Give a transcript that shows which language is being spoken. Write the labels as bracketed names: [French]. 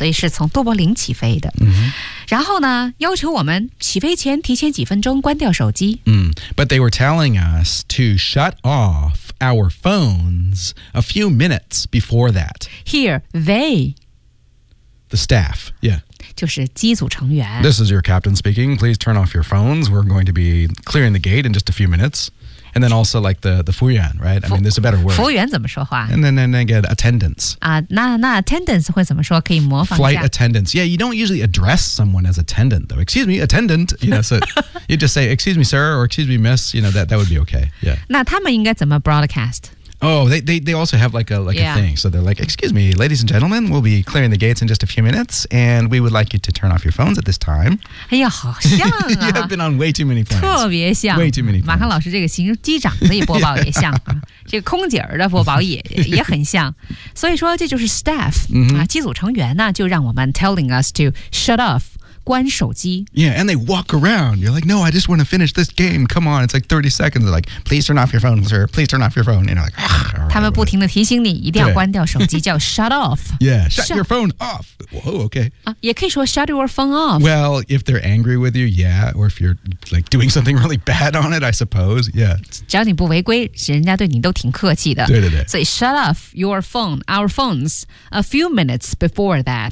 [Chinese] 所以是从都柏林起飞的。 Mm-hmm. 然后呢，要求我们起飞前提前几分钟关掉手机。 [English] But they were telling us to shut off our phones a few minutes before that. Here, they. The staff, yeah. [Chinese] 就是机组成员。 [English] This is your captain speaking. Please turn off your phones. We're going to be clearing the gate in just a few minutes. And then also like the 服务员, right? I mean, there's a better word. [Chinese] 服务员怎么说话? [English] And then get attendants. [Chinese] 那 attendants 会怎么说?可以模仿一下。 [English] Flight attendants. Yeah, you don't usually address someone as attendant, though. Excuse me, attendant. You know, so you just say, excuse me, sir, or excuse me, miss. You know, that would be okay. Yeah. [Chinese] 那他们应该怎么 broadcast? [English] Oh, they also have like、yeah. a thing. So they're like, excuse me, ladies and gentlemen, we'll be clearing the gates in just a few minutes, and we would like you to turn off your phones at this time. [Chinese] 哎呀，好像啊。 [English] You have been on way too many phones. [Chinese] 特别像。 [English] Way too many phones. [Chinese] 马康老师这个形容机长的播报也像。 [English] yeah. [Chinese] 这个空姐的播报也很像。所以说这就是 staff,、 mm-hmm. 啊、机组成员呢就让我们 [English] telling us to shut off. [Chinese] 关手机。 [English] Yeah, and they walk around. You're like, no, I just want to finish this game. Come on, it's like 30 seconds. They're like, please turn off your phone, sir. Please turn off your phone. And you're like, ah. [Chinese] 他们不停地提醒你一定要关掉手机叫 shut off. [English] Yeah, shut your phone off. Whoa, okay.、 [Chinese] 也可以说 [English] shut your phone off. Well, if they're angry with you, yeah. Or if you're like doing something really bad on it, I suppose. Yeah. [Chinese] 只要你不违规人家对你都挺客气的。对对对。所以 [English] shut off your phone, our phones, a few minutes before that.